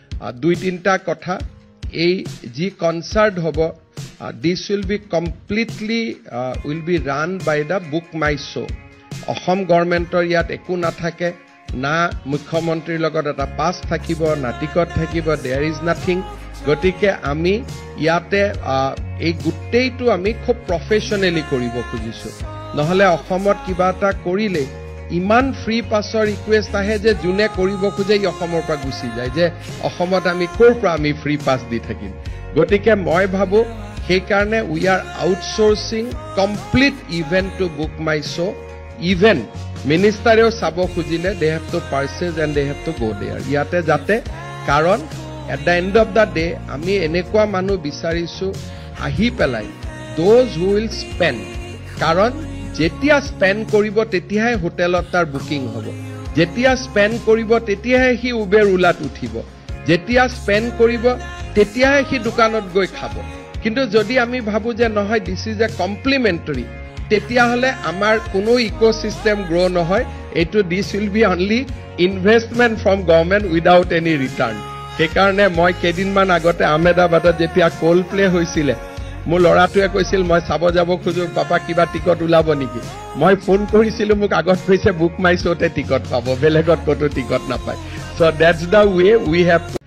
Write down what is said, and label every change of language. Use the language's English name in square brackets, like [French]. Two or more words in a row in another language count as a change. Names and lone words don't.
[Assamese] দুই তিনটা কথা এই যি কনসার্ট হব [English] this will be completely will be run by the book my show [Assamese] অসম গভৰ্ণমেণ্টৰ ইয়াত একো নাথাকে না মুখ্যমন্ত্ৰীৰ লগত এটা পাছ থাকিব না টিকট থাকিব [English] there is nothing [Assamese] গতিকে আমি ইয়াতে এই গুটেইটো আমি খুব প্ৰফেশনালি কৰিব খুজিছো নহলে অসমত কিবা এটা কৰিলে ইমান [English] free pass [Assamese] ৰিকুৱেষ্ট আহে যে জুনে কৰিব খোজে অসমৰ পৰা গুচি যায় যে অসমত আমি কোৰ পৰা আমি [English] free pass [Assamese] দি থাকিম গতিকে মই ভাবো সেই কাৰণে [English] we are outsourcing complete event to Book My Show even [Assamese] মিনিষ্টাৰেও চাব খুজিলে [English] they have to purchase and they have to go there [Assamese] ইয়াতে যাতে কাৰণ [English] at the end of the day [Assamese] আমি এনেকুৱা মানুহ বিচাৰিছো আহি পেলাই [English] those who will spend [Assamese] কাৰণ যেতিয়া স্পেণ্ড কৰিব তেতিয়াহে হোটেলত তাৰ বুকিং হ'ব যেতিয়া স্পেণ্ড কৰিব তেতিয়াহে সি উবেৰ উলাত উঠিব যেতিয়া স্পেণ্ড কৰিব তেতিয়াহে সি দোকানত গৈ খাব কিন্তু যদি আমি ভাবো যে নহয় [English] this is a complimentary [Assamese] তেতিয়া হলে আমাৰ কোনো ইকোসিস্টেম গ্ৰো নহয় এটো [English] this will be only investment from government without any return [Assamese] সেই কাৰণে মই কেদিনমান আগতে আহমেদাবাদত যেতিয়া কোল প্লে হৈছিল মোৰ লৰাটোৱে কৈছিল মই চাব যাব খুজো পাপা কিবা টিকট উলাব নেকি মই ফোন কৰিছিল মোক আগত কৈছে বুক মাই শোতে টিকট পাব বেলেগত কতো টিকট নাপায় [English] so that's the way we have